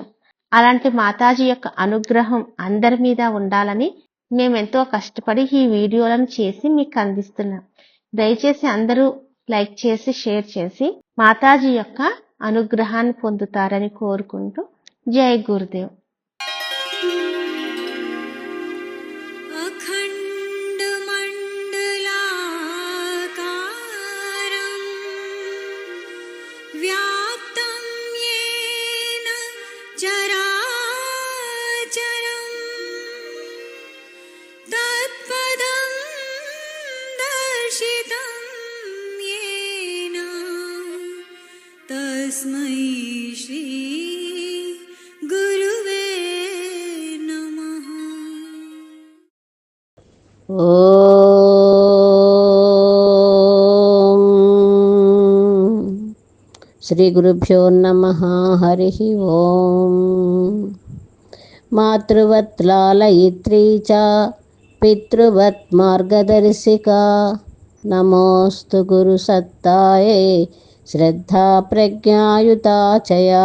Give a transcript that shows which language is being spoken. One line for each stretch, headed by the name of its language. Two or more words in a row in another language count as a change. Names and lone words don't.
Telugu: అలాంటి మాతాజీ యొక్క అనుగ్రహం అందరి మీద ఉండాలని మేమెంతో కష్టపడి ఈ వీడియోలను చేసి మీకు అందిస్తున్నాం. దయచేసి అందరూ లైక్ చేసి షేర్ చేసి మాతాజీ యొక్క అనుగ్రహాన్ని పొందుతారని కోరుకుంటూ జై గురుదేవ్.
Sanskrit: व्याप्तं येन चराचरं तत्पदं दर्शितं येन तस्मै श्री गुरुवे नमः. శ్రీ గురుభ్యో నమః. హరి ఓం. మాతృవత్ లాలయిత్రీ చ పితృవత్ మార్గదర్శికా నమోస్తు గురు సత్తాయే శ్రద్ధా ప్రజ్ఞాయుతా చయా.